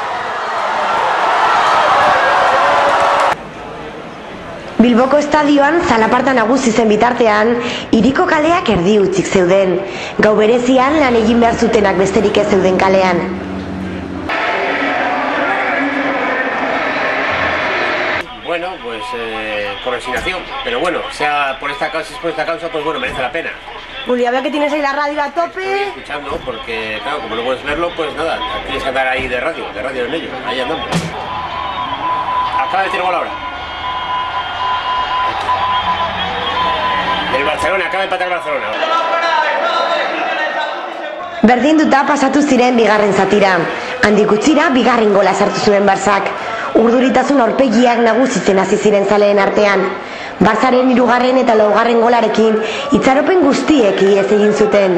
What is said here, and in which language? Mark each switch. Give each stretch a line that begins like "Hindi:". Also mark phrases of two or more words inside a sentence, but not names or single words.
Basque: Bilboko estadioan zalaparta nagusi zen bitartean, hiriko kaleak erdi utzik zeuden. Gau berezian lan egin behar zutenak besterik ez zeuden kalean.
Spanish: Bueno, pues por resignación, pero bueno, sea por esta causa, pues bueno, merece la pena. Julia, veo que tienes ahí la radio a tope. Estoy escuchando porque, claro, como no puedes verlo, pues nada, tienes que andar ahí de radio en ello, ahí andamos. Acaba de decir gol ahora. El Barcelona, acaba de empatar el Barcelona.
Basque: Berdinduta pasatu ziren bigarren zatira. Handik gutxira bigarren gola sartu zuen Barsak. Urduritasun aurpegiak nagusitzen hasi ziren zaleen artean. Barzaren 3. eta 4. golarekin itxaropen guztiek ihes egin zuten.